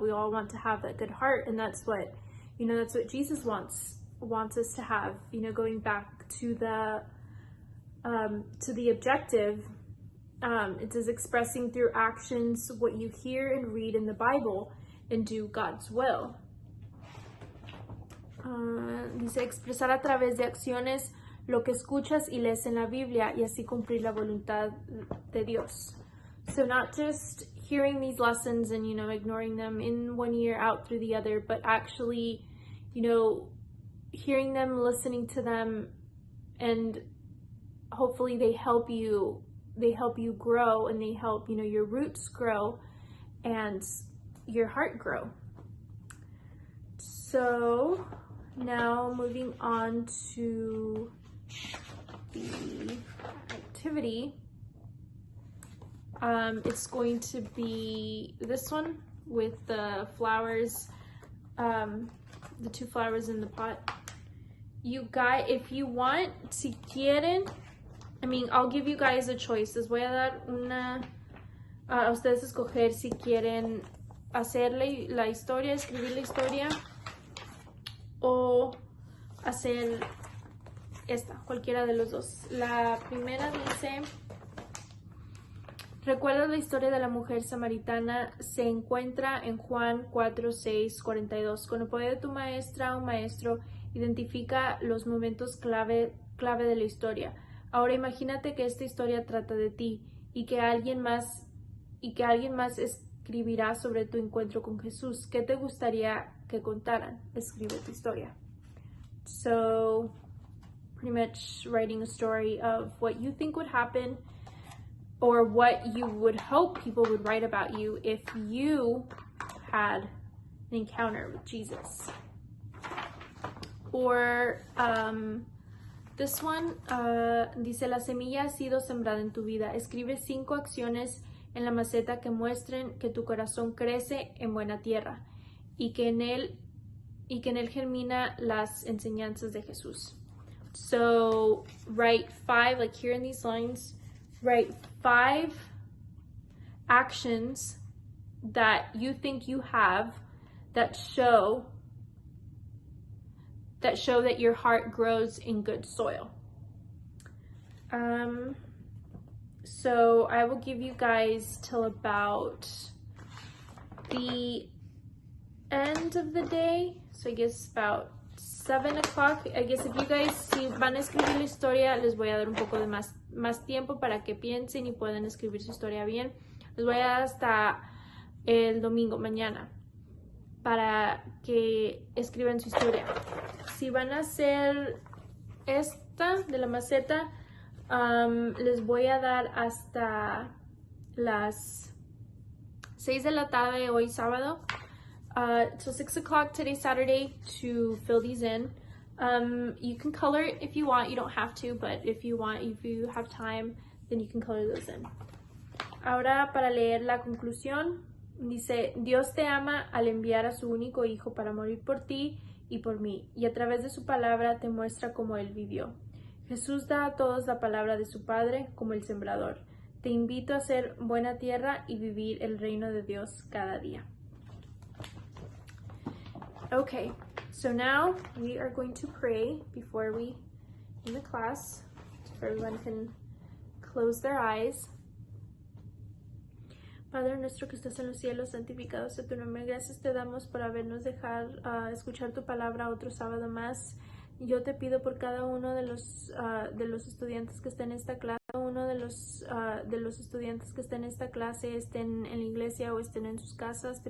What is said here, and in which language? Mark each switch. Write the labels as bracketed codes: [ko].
[en] We all want to have that good heart, and that's what Jesus wants us to have, going back to the objective. It says expressing through actions what you hear and read in the Bible and do God's will. [es] Dice expresar a través de acciones lo que escuchas y lees en la Biblia y así cumplir la voluntad de Dios. [en] So not just hearing these lessons and, ignoring them in one ear out through the other, but actually, hearing them, listening to them, and hopefully they help you grow, and they help, your roots grow and your heart grow. So now moving on to the activity. It's going to be this one with the flowers, the 2 flowers in the pot. You guys, if you want, [es] si quieren, [en] I'll give you guys a choice. [es] Les voy a dar a ustedes escoger si quieren hacer la historia, escribir la historia, o hacer esta, cualquiera de los dos. La primera dice: recuerda la historia de la mujer samaritana, se encuentra en Juan 4:6-42. Con el poder de tu maestra o maestro, identifica los momentos clave de la historia. Ahora imagínate que esta historia trata de ti y que alguien más escribirá sobre tu encuentro con Jesús. ¿Qué te gustaría que contaran? Escribe tu historia. [en] So, pretty much writing a story of what you think would happen, or what you would hope people would write about you if you had an encounter with Jesus. Or this one [es] dice: la semilla ha sido sembrada en tu vida. Escribe 5 acciones en la maceta que muestren que tu corazón crece en buena tierra y que en él germina las enseñanzas de Jesús. [en] So write 5, like here in these lines, write 5 actions that you think you have that show that your heart grows in good soil. So I will give you guys till about the end of the day. So I guess about 7 o'clock. I guess if you guys, [es] si van a escribir la historia, les voy a dar un poco de más tiempo para que piensen y puedan escribir su historia bien. Les voy a dar hasta el domingo, mañana, para que escriban su historia. Si van a hacer esta de la maceta, les voy a dar hasta las 6 de la tarde hoy sábado. [en] So 6 o'clock today Saturday to fill these in. You can color it if you want. You don't have to, but if you want, if you have time, then you can color those in. [es] Ahora para leer la conclusión, dice, Dios te ama al enviar a su único hijo para morir por ti y por mí, y a través de su palabra te muestra cómo él vivió. Jesús da a todos la palabra de su Padre como el sembrador. Te invito a ser buena tierra y vivir el reino de Dios cada día. [en] Okay, so now we are going to pray before we in the class, so everyone can close their eyes. [es] Padre nuestro que estás en los cielos, santificado sea tu nombre. Gracias te damos por habernos dejado escuchar tu palabra otro sábado más. Yo te pido por cada uno de los estudiantes que estén en esta clase, cada uno de los estudiantes que estén en esta clase, estén en la iglesia o estén en sus casas.